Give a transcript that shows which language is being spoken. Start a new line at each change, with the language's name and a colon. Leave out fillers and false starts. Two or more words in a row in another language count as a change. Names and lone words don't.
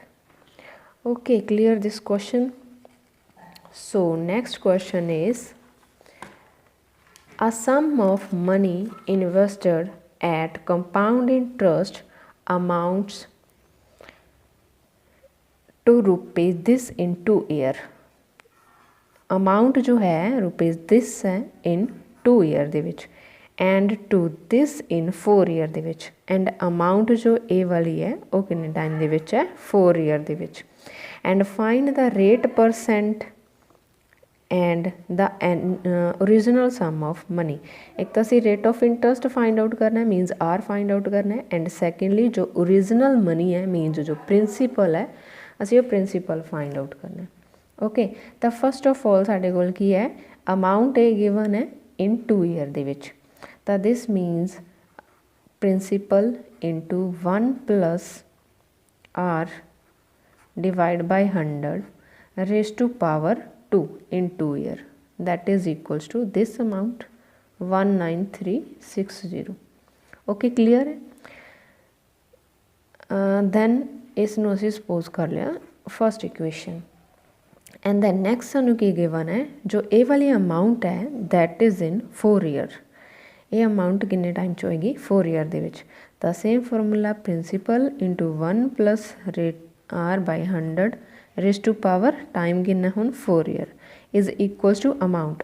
English: Okay, clear this question. So next question is, a sum of money invested at compound interest amounts to rupees this in 2 year. Amount
Hindi: जो है
English: rupees this है in 2 year
Punjabi: ਦੇ ਵਿੱਚ
English: and to this in 4 year
Punjabi: ਦੇ ਵਿੱਚ
English: and amount
Hindi: जो A वाली है वो कितने टाइम
Punjabi: ਦੇ ਵਿੱਚ
English: है 4 year
Punjabi: ਦੇ ਵਿੱਚ
English: and find the rate percent and the original sum of money.
Punjabi: ਇੱਕ ਤਾਂ ਅਸੀਂ
English: rate of interest find out
Punjabi: ਕਰਨਾ ਹੈ,
English: means R find out
Punjabi: ਕਰਨਾ ਹੈ
English: and secondly jo original money hai means jo principal
Punjabi: ਹੈ ਅਸੀਂ ਉਹ
English: principal find out
Punjabi: ਕਰਨਾ ਹੈ।
English: okay, to first of all
Punjabi: ਸਾਡੇ ਕੋਲ ਕੀ ਹੈ
English: amount A given hai in 2 year
Punjabi: ਦੇ ਵਿੱਚ, ਤਾਂ
English: this means principal into 1 plus R divide by 100 raise to power 2 in 2 year, that is equals to this amount 19360. okay, clear है। then
Punjabi: ਇਸਨੂੰ ਅਸੀਂ
English: suppose
Punjabi: ਕਰ ਲਿਆ
English: first equation and then next
Punjabi: ਸਾਨੂੰ ਕੀ
English: given hai jo A wali amount hai that is in 4 year. ye amount
Punjabi: ਕਿੰਨੇ टाइम ਚ ਹੋਏਗੀ
English: 4 year
Punjabi: ਦੇ ਵਿੱਚ, ਤਾਂ
English: same formula principal into 1 plus rate R by 100 raise to power time
Punjabi: ਕਿੰਨਾ ਹੁਣ
English: 4 year is equals to amount.